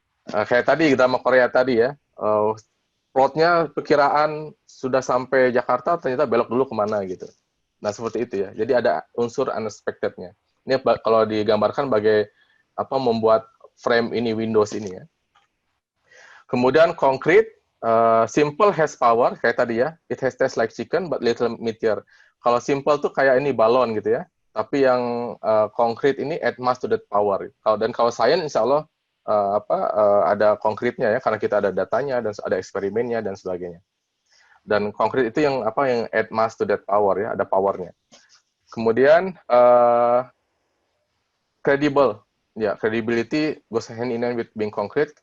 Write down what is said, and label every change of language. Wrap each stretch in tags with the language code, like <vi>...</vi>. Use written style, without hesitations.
<id>Kayak tadi drama Korea tadi ya, plotnya perkiraan sudah sampai Jakarta, ternyata belok dulu kemana gitu. Nah, seperti itu ya. Jadi ada unsur unexpected-nya. Ini kalau digambarkan bagai membuat frame ini, Windows ini ya. Kemudian</id> <en>concrete, simple has power,</en> <id>kayak tadi ya.</id> <en>It has taste like chicken but little meatier.</en> <id>Kalau simple tuh kayak ini balon gitu ya. Tapi yang concrete ini</id> <en>add mass to that power.</en> <id>Dan kalau science insya Allah ada konkretnya ya, karena kita ada datanya dan ada eksperimennya dan sebagainya. Dan konkret itu yang</id> <en>add mass to that power</en> <id>ya, ada powernya. Kemudian credible, ya</id> <en>credibility goes hand in hand with being concrete.</en>